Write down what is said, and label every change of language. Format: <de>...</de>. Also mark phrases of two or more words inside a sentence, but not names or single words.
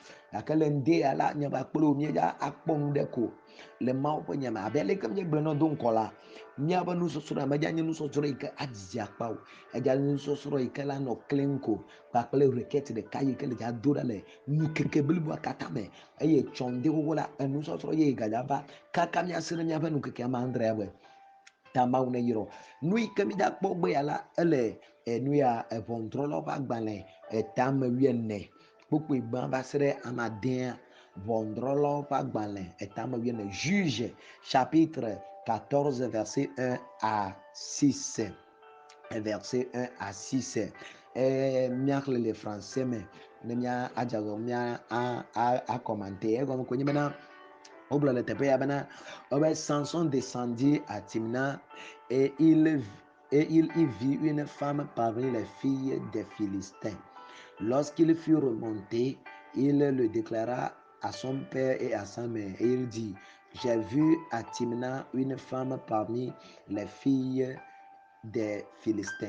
<ee>Gake le ŋdi ya la, nye ba kplo míedza akpɔ nu ɖe ko le Mawu ƒe nya me, abe ale ke míegblɔ nɔ do ŋkɔ la, míaƒe nusɔsrɔ̃ medza nye nusɔsrɔ̃ yi ke adzidzi akpa o, edza nye nusɔsrɔ̃ yi ke la nɔ kle ko kpakple reketi ɖeka yi ke le dza do ɖa le nukeke bliboa katã me, eye tsɔŋde xoxo la enusɔsrɔ̃ ye gadza va kaka míase ɖe míaƒe nukeke me andre be ta Mawu ne yrɔ. Nu yi ke míedza kpɔ gbe ya la, ele nu ya ʋɔnudrɔ̃lawo ƒe agbalẽ etame 14 kpukpoe gbã va se ɖe ame 10, ʋɔnudrɔ̃lawo ƒe agbalẽ etame 14,</ee> <fr>Juge chapitre 14 verset 1 à 6, verset 1 à 6.</fr> <ee>Míaxlẽ le français me ne mía adzagɔ mía commenter egɔme ko nye bena wogblɔ le teƒe ya bena obe</ee> <fr>Samson descendit à Timna et il y vit une femme parmi les filles des Philistins. Lorsqu'il fut remonté, il le déclara à son père et à sa mère, et il dit, j'ai vu à Timna une femme parmi les filles des Philistins.</fr>